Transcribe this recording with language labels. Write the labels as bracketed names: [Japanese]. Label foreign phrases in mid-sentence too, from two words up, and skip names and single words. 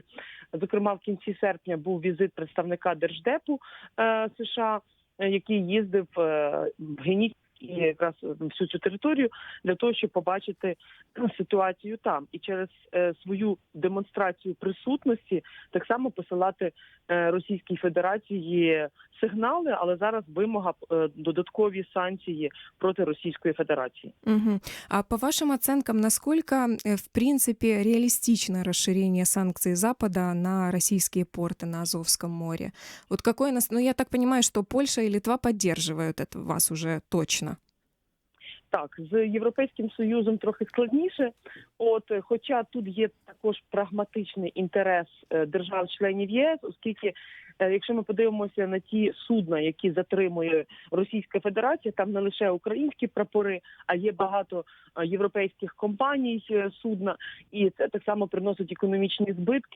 [Ukrainian] Зокрема, в кінці серпня був візит представника Держдепу США, який їздив в Генічеськ і якраз всю цю територію для того, щоб побачити ситуацію там. І через свою демонстрацію присутності так само посилати Російській Федерації сигнали, але зараз вимога додаткові санкції проти [Russian] Российской Федерации. Угу. А по вашим оценкам, насколько, в принципе, реалистично расширение санкций Запада на российские порты на Азовском море? Вот какое ну, я так понимаю, что Польша и Литва поддерживают это вас уже точно. [Ukrainian] Так, з Європейським Союзом трохи складніше, хоча тут є також прагматичний інтерес держав-членів ЄС, оскільки якщо ми подивимося на ті судна, які затримує Російська Федерація, там не лише українські прапори, а є багато європейських компаній судна, і це так само приносить економічні збитки.